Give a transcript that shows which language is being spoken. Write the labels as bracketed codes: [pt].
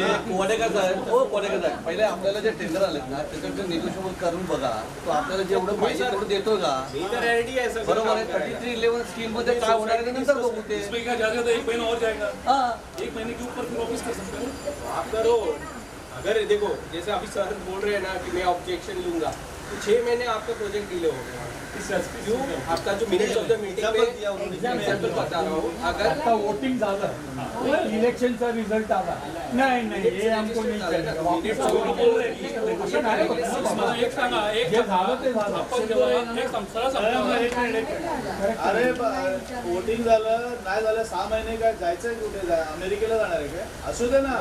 [mr] कोडेकर साहेब पहिले आपल्याला जे टेंडर आलेत ना त्याच्यात निगोशिएबल करून बघा तो आपल्याला जेवढं पाहिजे तेवढं देतो का. बरोबर आहे. 3311 स्कीम मध्ये काय होणार आहे नंतर बघू ते. [hi] इसमें क्या जाएगा तो 1 महीना और जाएगा. हाँ 1 महीने के ऊपर फिर वापस कर सकते हो आप करो. अगर देखो जैसे अभी सर बोल रहे हैं ना कि मैं ऑब्जेक्शन लूंगा तो 6 महीने आपका प्रोजेक्ट डिले हो गया क्यों आपका जो मिनट्स ऑफ द मीटिंग में एग्जाम्पल बता रहा हूँ अगर [mr] आता वोटिंग झालं इलेक्शनचा रिझल्ट आला नाही नाही हे आमको नाही करायचं. वापस असं नाही होत ना बाबा. एक सांगा एक जे झालं ते झालं. आपण जेव्हा एक संसारा अरे वोटिंग झालं नाही झालं 6 महिने काय जायचंय कुठे अमेरिकेला जाणार आहे काय असू दे ना